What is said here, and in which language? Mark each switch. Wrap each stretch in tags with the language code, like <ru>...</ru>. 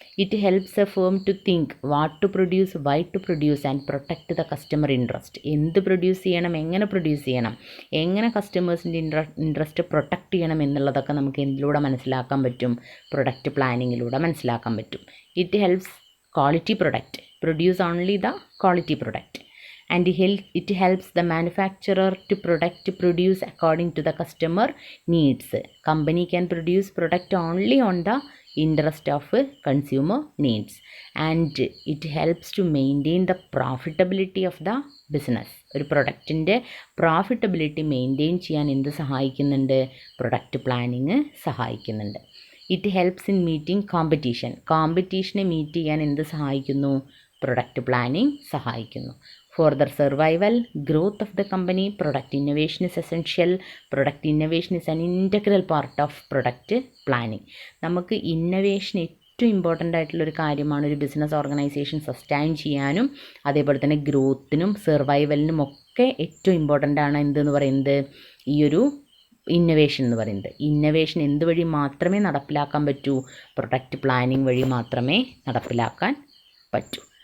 <en>It helps a firm to think what to produce, why to produce and protect the customer interest.</en> <ml>എന്ത് produce ചെയ്യണം, എങ്ങനെ produce ചെയ്യണം, എങ്ങനെ കസ്റ്റമേഴ്സിൻ്റെ interest protect ചെയ്യണം എന്നുള്ളതൊക്കെ നമുക്ക് എന്തിലൂടെ മനസ്സിലാക്കാൻ പറ്റും, പ്രൊഡക്റ്റ് പ്ലാനിങ്ങിലൂടെ മനസ്സിലാക്കാൻ പറ്റും.</ml> <en>It helps quality product, produce only the quality product. And it helps the manufacturer to produce according to the customer needs. Company can produce product only on the interest of consumer needs, and it helps to maintain the profitability of the business.</en> <ml>ഒരു പ്രൊഡക്റ്റിൻ്റെ profitability maintain ചെയ്യാൻ എന്ത് സഹായിക്കുന്നുണ്ട്, product planning സഹായിക്കുന്നുണ്ട്.</ml> <en>It helps in meeting competition.</en> <ml>കോമ്പറ്റീഷനെ meet ചെയ്യാൻ എന്ത് സഹായിക്കുന്നു, product planning സഹായിക്കുന്നു.</ml> <en>For the survival, growth of the company, product innovation is essential. Product innovation is an integral part of product planning.</en> <ml>നമുക്ക് innovation ഏറ്റവും important ആയിട്ടുള്ളൊരു കാര്യമാണ് ഒരു ബിസിനസ് ഓർഗനൈസേഷൻ സസ്റ്റൈൻ ചെയ്യാനും അതേപോലെ തന്നെ ഗ്രോത്തിനും സർവൈവലിനും ഒക്കെ ഏറ്റവും ഇമ്പോർട്ടൻ്റ് ആണ് എന്തെന്ന് പറയുന്നത്, ഈ ഒരു ഇന്നൊവേഷൻ എന്ന് പറയുന്നത്. ഇന്നൊവേഷൻ എന്ത് വഴി മാത്രമേ നടപ്പിലാക്കാൻ പറ്റൂ, പ്രൊഡക്റ്റ് പ്ലാനിങ് വഴി മാത്രമേ നടപ്പിലാക്കാൻ പറ്റൂ.</ml>